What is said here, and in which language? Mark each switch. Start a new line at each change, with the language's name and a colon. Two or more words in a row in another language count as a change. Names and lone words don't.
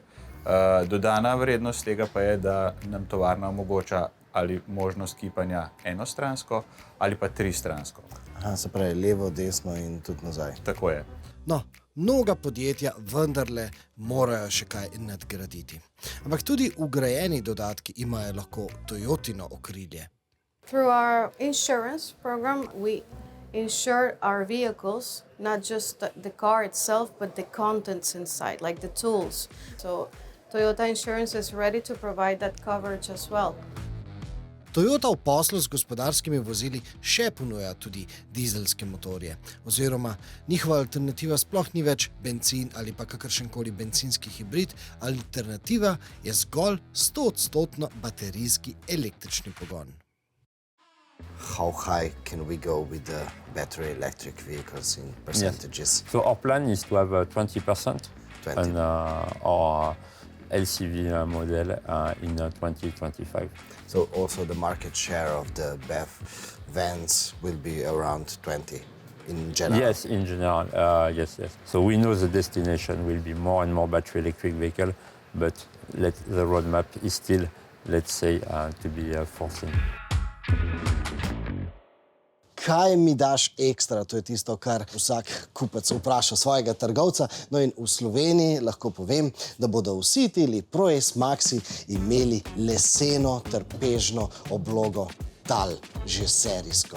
Slovenian: Dodana vrednost tega pa je, da nam tovarna omogoča ali možnost kipanja enostransko ali pa tristransko. Aha, se pravi levo, desno in tudi nazaj. Tako je. No, mnoga podjetja vendarle morajo še kaj nadgraditi. Ampak tudi vgrajeni dodatki imajo lahko Toyotino okrilje.
English: Through our insurance program, we insure our vehicles, not just the car itself, but the contents inside, like the tools. So Toyota Insurance is ready to provide that coverage as well.
Slovenian: Toyota v poslu z gospodarskimi vozili še ponuja tudi dizelske motorje, oziroma njihova alternativa sploh ni več bencin ali pa kakršenkoli bencinski hibrid, alternativa je zgolj 100% baterijski električni pogon.
English: How high can we go with the battery electric vehicles in percentages? Yes. So our plan is to have 20% on our LCV model in 2025. So also the market share of the BEV vans will be around 20 in general? Yes, in general, yes. So we know the destination will be more and more battery electric vehicle, but the roadmap is still, let's say, to be foreseen.
Slovenian: Kaj mi daš ekstra? To je tisto, kar vsak kupec vpraša svojega trgovca. No in v Sloveniji lahko povem, da bodo vsi ti Proace Maxi imeli leseno trpežno oblogo tal, že serijsko.